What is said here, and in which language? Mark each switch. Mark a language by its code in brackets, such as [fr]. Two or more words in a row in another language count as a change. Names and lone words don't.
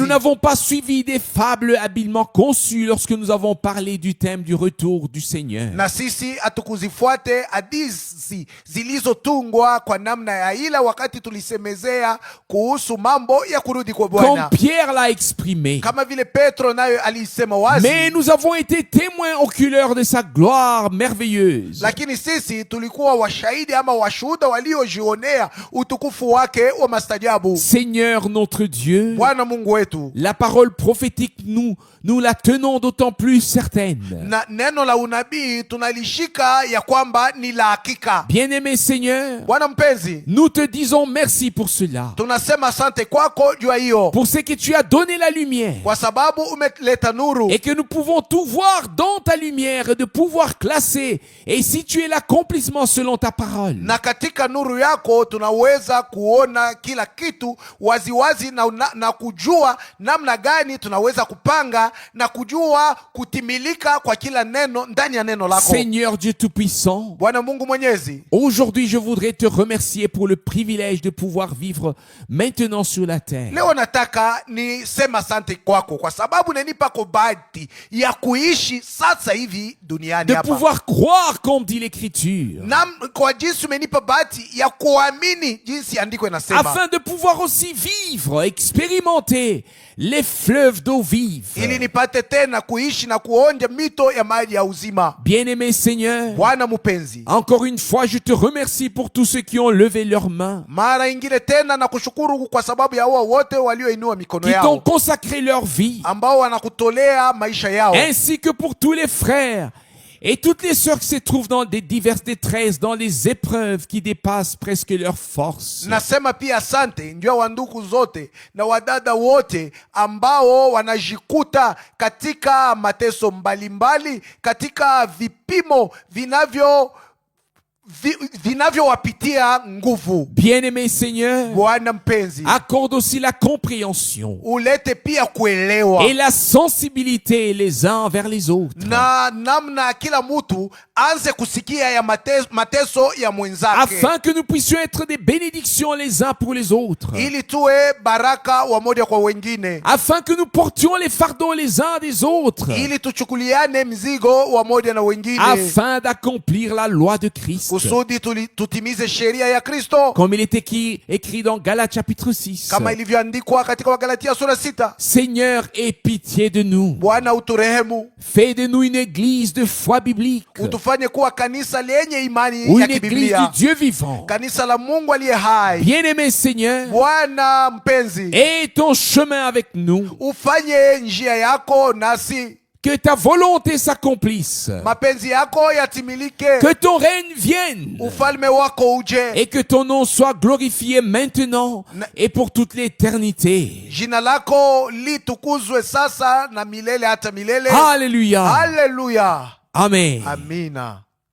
[fr] Et nous n'avons pas suivi des fables habilement conçues lorsque nous avons parlé du thème du retour du Seigneur. [sw] Na sisi hatukuzifuate hadithi zilizotungwa kwa namna ya ila wakati tulisemezea kuhusu mambo ya kurudi kwa [fr] Comme [sw] Bwana. [fr] Pierre l'a exprimé. [sw] Kama vile Petro nayo alisema wazi. [fr] Mais nous avons été témoins oculaires de sa gloire merveilleuse. [sw] Lakini sisi tulikuwa washahidi ama washuhuda waliojionea utukufu wake wa mastajabu. [fr] Seigneur notre Dieu, [sw] Bwana Mungu wetu, [fr] la parole prophétique, nous la tenons d'autant plus certaine. [sw] na neno la unabii tunalishika ya kwamba ni la hakika. [fr] Bien-aimé Seigneur, [sw] Bwana mpenzi, [fr] nous te disons merci pour cela. [sw] tunasema asante kwako juu ya hiyo, [fr] Pour ce que tu as donné la lumière. [sw] kwa sababu umeleta nuru, [fr] Et que nous pouvons tout voir dans ta lumière et de pouvoir classer et situer l'accomplissement selon ta parole. [sw] na katika nuru yako tunaweza kuona kila kitu waziwazi na kujua namna gani tunaweza kupanga na kujua kutimilika kwa kila neno ndani ya neno lako. [fr] Seigneur Dieu Tout-Puissant, [sw] Bwana Mungu Mwenyezi, [fr] aujourd'hui je voudrais te remercier pour le privilège de pouvoir vivre maintenant sur la terre. [sw] leo nataka nisema asante kwako kwa sababu nenipa kwa bahati ya kuishi sasa hivi duniani [fr] De [sw] hapa, [fr] pouvoir croire comme dit l'Écriture. [sw] na kwa jinsi umenipa bahati ya kuamini jinsi andiko inasema, [fr] Afin de pouvoir aussi vivre, expérimenter les fleuves d'eau vive. [sw] ili nipate tena kuishi na kuonja mito ya maji ya uzima. [fr] Bien-aimé Seigneur, [sw] Bwana mpenzi, [fr] encore une fois je te remercie pour tous ceux qui ont levé leurs mains, [sw] mara ingine tena na kushukuru kwa sababu ya hao wote walioinua mikono [fr] qui t'ont [sw] yao, [fr] consacré leur vie, [sw] ambao wanakutolea maisha yao, [fr] ainsi que pour tous les frères et toutes les sœurs qui se trouvent dans des diverses détresses, dans les épreuves qui dépassent presque leur force. [sw] Nasema pia asante njua wa ndugu zote na wadada wote ambao wanajikuta katika mateso mbalimbali, katika vipimo vinavyowapitia nguvu. [fr] Bien-aimé Seigneur, [sw] Bwana mpenzi, [fr] accorde aussi la compréhension [sw] ulete pia kuelewa [fr] et la sensibilité les uns vers les autres, [sw] na namna kila mtu anze kusikia ya mateso ya mwenzake, [fr] afin que nous puissions être des bénédictions les uns pour les autres, [sw] ili tuwe baraka wa moja kwa wengine, [fr] afin que nous portions les fardeaux les uns des autres, [sw] ili tuchukuliane mzigo wa moja na wengine, [fr] afin d'accomplir la loi de Christ, [sw] kusudi tutimize sheria ya Kristo, [fr] comme il est écrit dans Galates chapitre 6. [sw] kama ilivyoandikwa katika Wagalatia sura 6. [fr] Seigneur, aie pitié de nous. [sw] Bwana uturehemu, [fr] Fais de nous une église de foi biblique, [sw] utufanye kuwa kanisa lenye imani [fr] ou [sw] ya [fr] une église du [sw] kibiblia, [fr] Dieu vivant. [sw] kanisa la Mungu aliye hai. [fr] Bien-aimé Seigneur, [sw] Bwana mpenzi, [fr] aie ton chemin avec nous, [sw] ufanye njia yako nasi, [fr] que ta volonté s'accomplisse, [sw] mapenzi yako yatimilike, [fr] que ton règne vienne, [sw] ufalme wako uje, [fr] et que ton nom soit glorifié maintenant et pour toute l'éternité. [sw] jina lako litukuzwe sasa na milele hata milele. [fr] Alléluia. [sw] Haleluya. [fr] Amen. [sw] Amina.